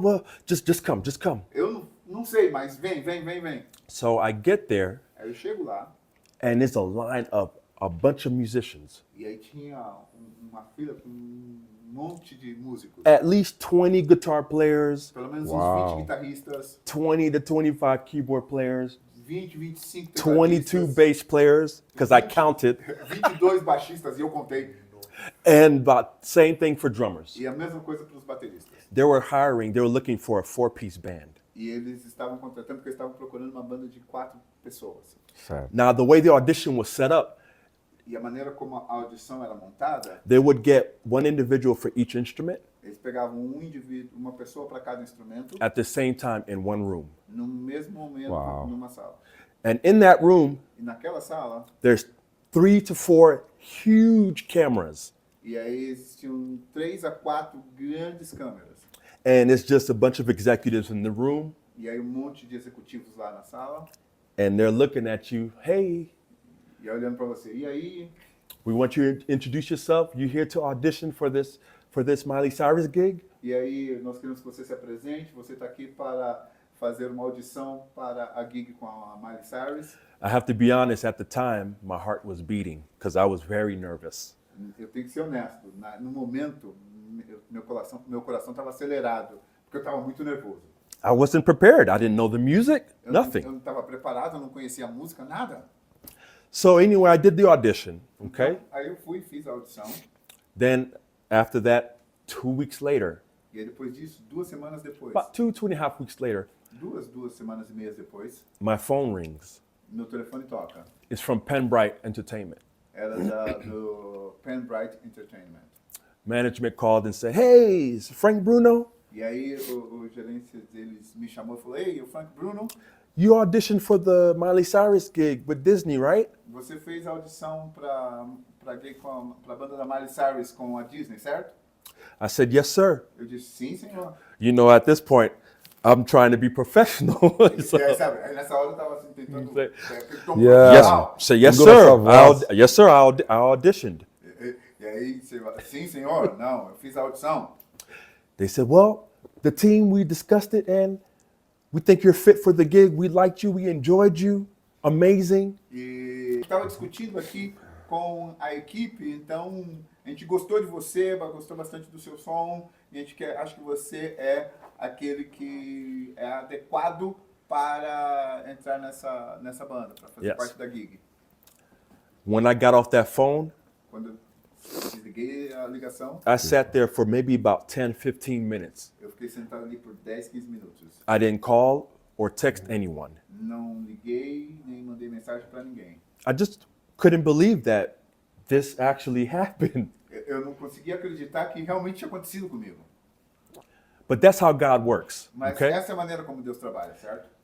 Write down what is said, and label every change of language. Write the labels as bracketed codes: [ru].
[en] Well, just come, just come." [pt] Eu não sei, mas vem. [en] So I get there, [pt] Aí eu chego lá [en] and it's a line of a bunch of musicians. [pt] e aí tinha uma fila com um monte de músicos. [en] At least 20 guitar players, [pt] Pelo menos Uau. uns 20 guitarristas, [en] 20 to 25 keyboard players, [pt] 25 22 tecladistas, [en] bass players, because I counted, [pt] 22 baixistas, e eu contei. [en] and about same thing for drummers. [pt] E a mesma coisa para os bateristas. [en] They were looking for a 4-piece band. [pt] E eles estavam contratando porque eles estavam procurando uma banda de 4 pessoas. Certo. [en] Now, the way the audition was set up, [pt] E a maneira como a audição era montada, [en] they would get one individual for each instrument [pt] eles pegavam um indivíduo, uma pessoa para cada instrumento, [en] at the same time in one room. [pt] no mesmo momento, Uau. numa sala. [en] And in that room, [pt] E naquela sala, [en] there's 3 to 4 huge cameras. [pt] e aí existiam 3 a 4 grandes câmeras. [en] And it's just a bunch of executives in the room, [pt] E aí um monte de executivos lá na sala, [en] and they're looking at you. "Hey, [pt] e aí olhando para você. E aí, [en] we want you to introduce yourself. You here to audition for this Miley Cyrus gig?" [pt] nós queremos que você se apresente. Você está aqui para fazer uma audição para a gig com a Miley Cyrus. [en] I have to be honest, at the time, my heart was beating because I was very nervous. [pt] Eu tenho que ser honesto. No momento, meu coração estava acelerado, porque eu estava muito nervoso. [en] I wasn't prepared. I didn't know the music, [pt] Eu [en] nothing. [pt] não estava preparado, eu não conhecia a música, nada. [en] So anyway, I did the audition. Okay? [pt] Então, aí eu fui, fiz a audição. [en] Then after that, 2 weeks later, [pt] E aí depois disso, 2 semanas depois, [en] about 2.5 weeks later, [pt] 2 semanas e meias depois, [en] my phone rings. [pt] meu telefone toca. [en] It's from Penbright Entertainment. [pt] Era do Penbright Entertainment. [en] Management called and said, "Hey, it's Frank Bruno. [pt] E aí o gerente deles me chamou e falou, ei, o Frank Bruno, [en] You auditioned for the Miley Cyrus gig with Disney, right?" [pt] você fez a audição para a banda da Miley Cyrus com a Disney, certo? [en] I said, "Yes, sir." [pt] Eu disse, sim, senhor. [en] You know, at this point, I'm trying to be professional. So, [pt] E aí, sabe, aí nessa hora eu tava assim, tentando... [en] Say- [pt] aquele tom [en] Yeah. [pt] profissional. [en] say, "Yes, [pt] Segura [en] sir. [pt] essa voz. [en] Yes, sir. I auditioned." [pt] E aí, você vai, sim, senhor. Não, eu fiz a audição. [en] They said, "Well, the team, we discussed it and we think you're fit for the gig. We liked you. We enjoyed you. Amazing. [pt] E estava discutindo aqui com a equipe, então a gente gostou de você, gostou bastante do seu som, e a gente acha que você é aquele que é adequado para entrar nessa banda, para fazer [en] Yes. [pt] parte da gig. [en] When I got off that phone, [pt] Quando eu desliguei a ligação, [en] I sat there for maybe about 10, 15 minutes. [pt] eu fiquei sentado ali por 10, 15 minutos. [en] I didn't call or text anyone. [pt] Não liguei, nem mandei mensagem para ninguém. [en] I just couldn't believe that this actually happened. [pt] Eu não conseguia acreditar que realmente tinha acontecido comigo. [en] But that's how God works, [pt] Mas [en] okay? [pt] essa é a maneira como Deus trabalha, certo?